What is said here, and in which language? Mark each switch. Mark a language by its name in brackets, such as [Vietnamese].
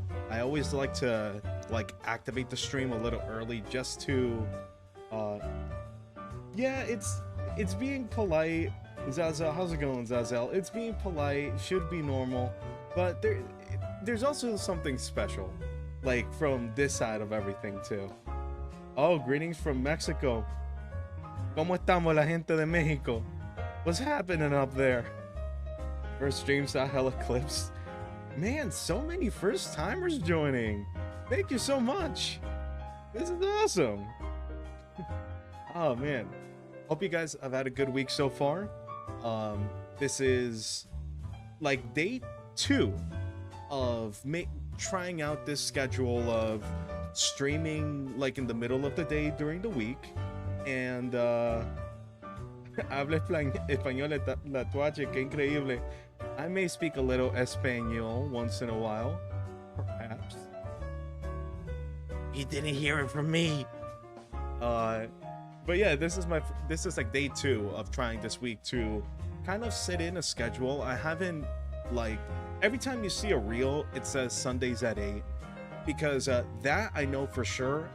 [English] I always like to activate the stream a little early just to yeah, it's being polite. Zazel, how's it going, Zazel? It's being polite, should be normal, but there's also something special, like from this side of everything too. Oh, greetings from Mexico. [Spanish] ¿Cómo estamos la gente de Mexico? [English] What's happening up there? First stream saw hella clips. Man, so many first timers joining. Thank you so much. This is awesome. Oh man. Hope you guys have had a good week so far. This is like day 2 of trying out this schedule of streaming like in the middle of the day during the week. [Spanish] And habla español la tuache, que increíble. [English] I may speak a little español once in a while, perhaps. You didn't hear it from me. But yeah, this is like day 2 of trying this week to kind of sit in a schedule. I haven't, like, every time you see a reel, it says Sundays at 8, because that I know for sure.